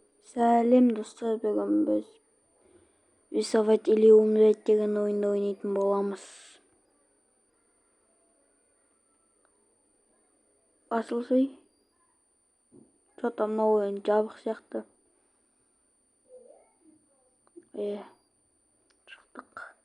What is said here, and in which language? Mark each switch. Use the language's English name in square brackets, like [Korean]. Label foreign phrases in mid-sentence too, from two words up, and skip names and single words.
[Kazakh] Сәлем достар, бүгін біз [Russian] рисовать или умереть [Kazakh] деген ойынды ойнайтын боламыз. Асылсый. Что-то мына ойын жабық сияқты. Шықтық.